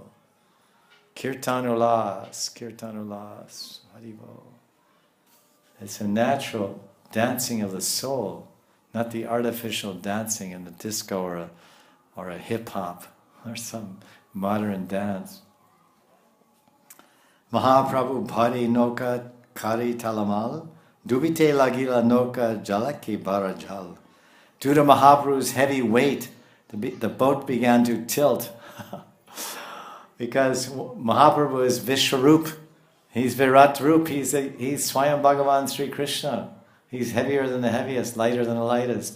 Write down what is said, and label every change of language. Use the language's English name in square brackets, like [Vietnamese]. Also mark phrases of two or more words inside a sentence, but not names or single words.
[Bangla] কীর্তন উল্লাস, হরি বোল. [English] It's a natural dancing of the soul, not the artificial dancing in the disco or a hip-hop or some modern dance. [Bangla] মহাপ্রভু ভারি নৌকা করি টলমল, ডুবিতে লাগিল নৌকা ঝলকি ভরজল. [English] Due to Mahaprabhu's heavy weight, the boat began to tilt. Because Mahaprabhu is Vishwarup, he's Virat Rup, he's Swayam Bhagavan Sri Krishna. He's heavier than the heaviest, lighter than the lightest.